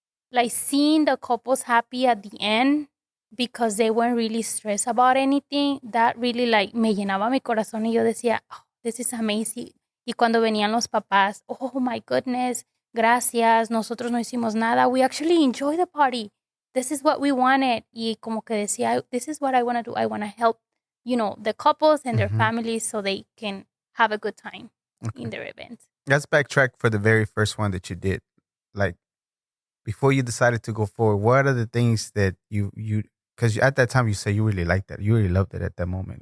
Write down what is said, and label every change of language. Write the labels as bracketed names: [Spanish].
[English] Like seeing the couples happy at the end because they weren't really stressed about anything. That really like [Spanish] me llenaba mi corazón y yo decía, [English] oh, this is amazing. [Spanish] Y cuando venían los papás, [English] oh my goodness, [Spanish] gracias, nosotros no hicimos nada. [English] We actually enjoy the party. This is what we wanted. [Spanish] Y como que decía, [English] this is what I want to do. I want to help, the couples and their Mm-hmm. families so they can have a good time Okay. in their event. Let's backtrack for the very first one that you did. Like, before you decided to go forward, what are the things that you because at that time you said you really liked that, you really loved it at that moment.